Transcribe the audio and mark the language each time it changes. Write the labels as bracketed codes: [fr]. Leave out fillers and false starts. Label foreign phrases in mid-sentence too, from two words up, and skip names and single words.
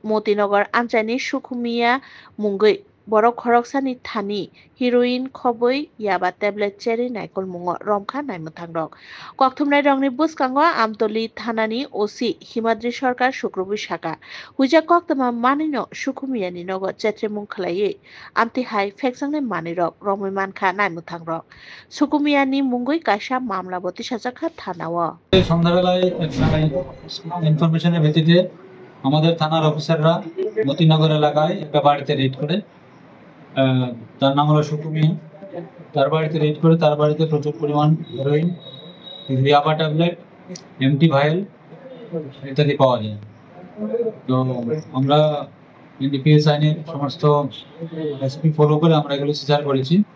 [trp] Motinogor Amchani Shukumia Mungui Borok Khoroksani Thani Heroin Khobui Yaba Tablet Cherry Naikol Mungo Romkha Naimu Thangrok Koktumnai Rongni Buskango Amtoli Thanani OC Himadri Sarkar Shukrubi Shaka Huija Koktuma Manino Shukumiani Nogo Chetremung Khlaye Amti Hai Feksangni Manirok Romui Mankha Naimu Thangrok Shukumiani Mungui Kaisha Mamla Boti Sajakha Thanawa [bn] সন্ধ্যাবেলায় ইনফরমেশনের ভিত্তিতে আমাদের থানার অফিসাররা মতিনগর এলাকায় একটা বাড়িতে রেড করে তার নাম হলো সুকুমিয়া তার বাড়িতে রেড করে তার বাড়িতে প্রচুর পরিমাণ হেরোইন ইয়াবা ট্যাবলেট [en] empty vial [bn] ইত্যাদি পাওয়া যায় তো আমরা এনডিপিএস আইনের সমস্ত এসপি ফলো করে আমরা এগুলো সিজার করেছি